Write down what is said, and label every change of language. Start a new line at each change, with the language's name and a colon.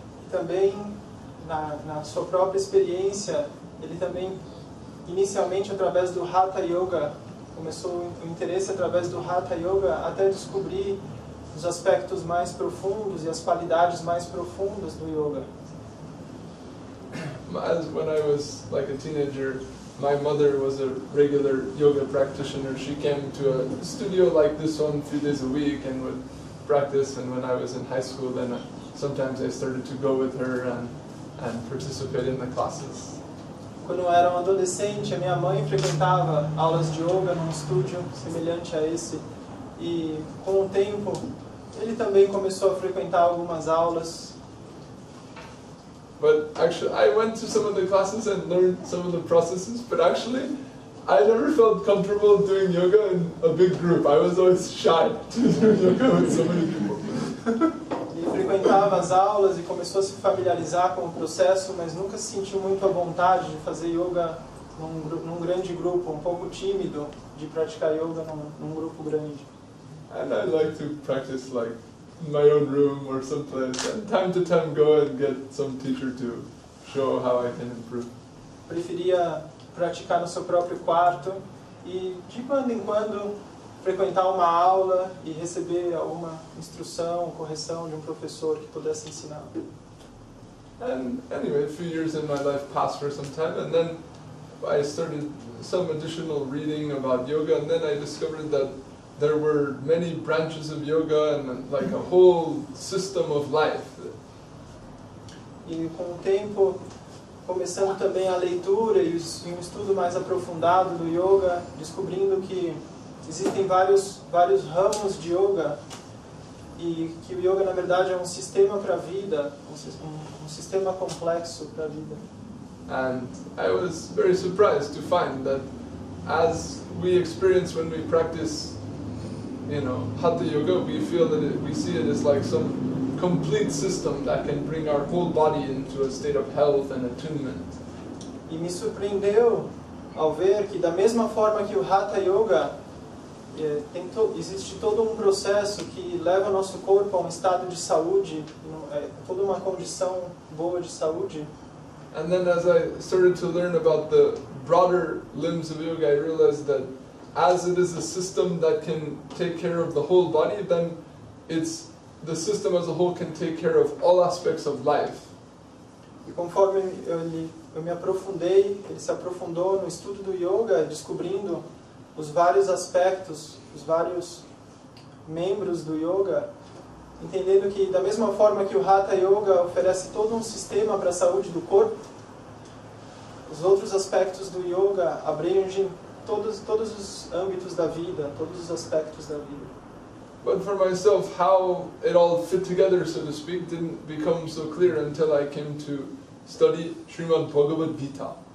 Portuguese: Também na sua própria experiência, ele também inicialmente através do Hatha Yoga começou o interesse através do Hatha Yoga até descobrir os aspectos mais profundos e as qualidades mais profundas do yoga.
English: As when I was like a teenager, my mother was a regular yoga practitioner. She came to a studio like this one a few days a week and would practice. And when I was in high school, then sometimes I started to go with her and participate in the classes.
Portuguese: Quando eu era um adolescente, a minha mãe frequentava aulas de yoga num estúdio semelhante a esse. E com o tempo, ele também começou a frequentar algumas aulas.
English: But actually, I went to some of the classes and learned some of the processes, but actually, I never felt comfortable doing yoga in a big group. I was always shy to do yoga with so many people.
Portuguese: Ele frequentava as aulas e começou a se familiarizar com o processo, mas nunca se sentiu muito à vontade de fazer yoga num grande grupo, um pouco tímido de praticar yoga num grupo grande.
English: And I like to practice like in my own room or someplace, and time to time go and get some teacher to show how I can improve.
Portuguese: Preferia praticar no seu próprio quarto e de quando em quando frequentar uma aula e receber alguma instrução, correção de um professor que pudesse ensinar.
English: And anyway, a few years in my life passed for some time, and then I started some additional reading about yoga, and then I discovered that there were many branches of yoga and like a whole system of life.
Portuguese: E com o tempo, começando também a leitura e um estudo mais aprofundado do yoga, descobrindo que existem vários ramos de yoga e que o yoga na verdade é um sistema para a vida, um sistema complexo para a vida.
English: And I was very surprised to find that as we experience when we practice, Hatha Yoga, we feel that we see it as like some complete system that can bring our whole body into a state of health and attunement.
Portuguese: E me surpreendeu ao ver que da mesma forma que o Hatha Yoga existe todo um processo que leva o nosso corpo a um estado de saúde, toda uma condição boa de saúde.
English: And then as I started to learn about the broader limbs of yoga, I realized that as it is a system that can take care of the whole body, then the system as a whole can take care of all aspects of life.
Portuguese: E conforme eu me aprofundei, ele se aprofundou no estudo do yoga, descobrindo os vários aspectos, os vários membros do yoga, entendendo que da mesma forma que o Hatha Yoga oferece todo um sistema para a saúde do corpo, os outros aspectos do yoga abrangem todos os âmbitos da vida, todos os aspectos da vida.
English: But for myself, how it all fit together, so to speak, didn't become so clear until I came to study Srimad Bhagavad Gita.